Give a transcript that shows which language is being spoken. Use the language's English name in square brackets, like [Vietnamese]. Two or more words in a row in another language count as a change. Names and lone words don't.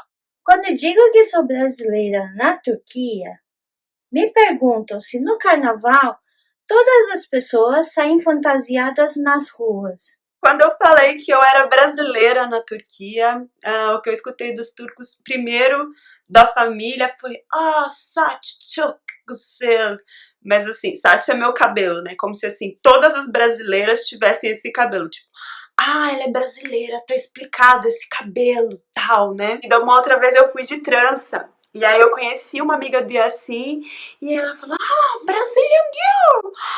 [Portuguese] Quando eu digo que sou brasileira na Turquia, me perguntam se no carnaval todas as pessoas saem fantasiadas nas ruas. Quando eu falei que eu era brasileira na Turquia, o que eu escutei dos turcos primeiro da família foi [Turkish] Saç çok güzel. [Portuguese] Mas assim, Saç é meu cabelo, né? Como se assim, todas as brasileiras tivessem esse cabelo. Tipo, ela é brasileira, tá explicado esse cabelo, tal, né? E da uma outra vez eu fui de trança. E aí eu conheci uma amiga de assim, e ela falou, [English] Brazilian Girl!